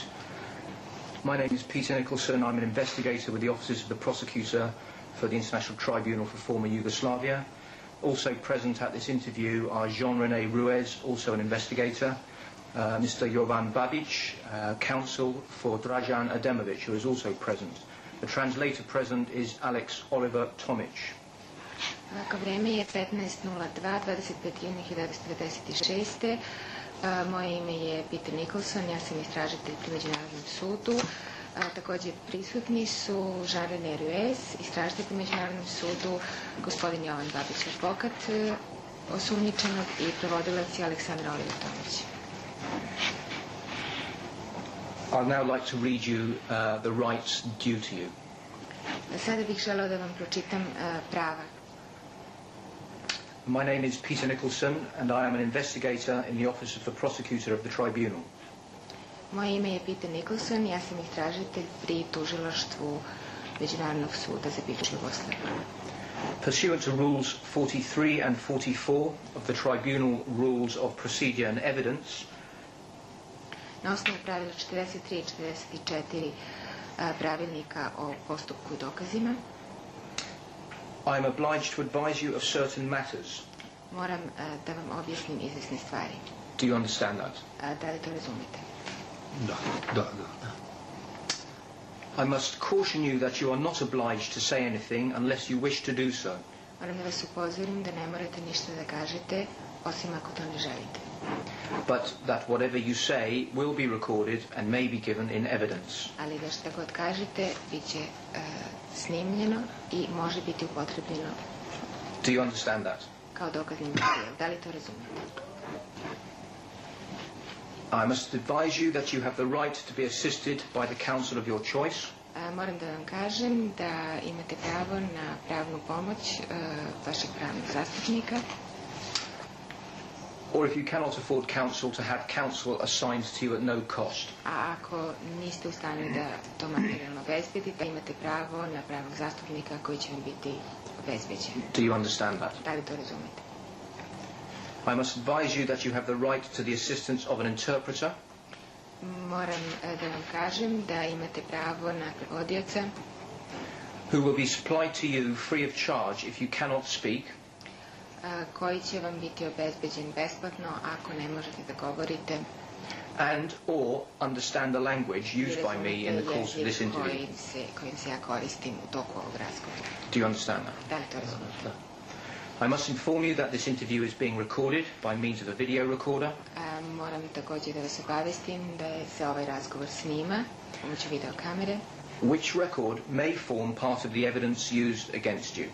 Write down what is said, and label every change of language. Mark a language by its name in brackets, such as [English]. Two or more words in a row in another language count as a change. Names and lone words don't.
[English] My name is Peter Nicholson. I'm an investigator with the Offices of the Prosecutor for the International Tribunal for Former Yugoslavia. Also present at this interview are Jean-René Ruiz, also an investigator, Mr. Jovan Babic, counsel for Dražan Ademović, who is also present. The translator present is Alex Oliver Tomic. [Serbian] Vreme je 15:02, 25. juni 1996. Moje ime je Peter Nicholson, ja sam istražitelj pri Međunarodnom sudu. Također prisutni su Jean-René Ruiz, istražitelj pri Međunarodnom sudu, gospodin Jovan Babić, advokat osumnjičenog i prevodilac je Aleksandar Oliver Tomić. [English] I'd now like to read you the rights due to you. [Serbian] Sada bih želeo da vam pročitam prava. [English] My name is Peter Nicholson and I am an investigator in the Office of the Prosecutor of the Tribunal. [Serbian] Moje ime je Peter Nicholson, ja sam istražitelj pri tužilaštvu Međunarodnog suda za bivšu Jugoslaviju. [English] Pursuant to Rules 43 and 44 of the Tribunal Rules of Procedure and Evidence, [Serbian] na osnovu pravila 43 i 44 pravilnika o postupku i dokazima, [English] I am obliged to advise you of certain matters. [Serbian] moram da vam objasnim izvesne stvari. [English] Do you understand that? [Serbian] Da li to razumete? Da. [English] I must caution you that you are not obliged to say anything unless you wish to do so. [Serbian] Moram da vas upozorim da ne morate ništa da kažete, osim ako to ne želite. [English] But that whatever you say will be recorded and may be given in evidence. [Serbian] Ali da šta god kažete, bit će snimljeno i može biti upotrebljeno. [English] Do you understand that? [Serbian] Kao dokazni materijal. Da li to razumete? [English] I must advise you that you have the right to be assisted by the counsel of your choice. [Serbian] Moram da vam kažem da imate pravo na pravnu pomoć vašeg pravnog zastupnika. [English] Or if you cannot afford counsel, to have counsel assigned to you at no cost. [Serbian] A ako niste u stanju da to materijalno obezbedite, imate pravo na pravnog zastupnika koji će vam biti obezbeđen. [English] Do you understand that? [Serbian] Da li to razumete? [English] I must advise you that you have the right to the assistance of an interpreter. [Serbian] Moram da vam kažem da imate pravo na prevodioca [English] who will be supplied to you free of charge if you cannot speak. [Serbian] Koji će vam biti obezbeđen besplatno ako ne možete da govorite [English] and or understand the language used by me in the course of this interview. [Serbian] Kojim se ja koristim u toku ovog razgovora. [English] Do you understand that? [Serbian] Da li to razumete? [English] I must inform you that this interview is being recorded by means of a video recorder. [Serbian] Moram također da vas obavestim da se ovaj razgovor snima pomoću video kamere. [English] Which record may form part of the evidence used against you.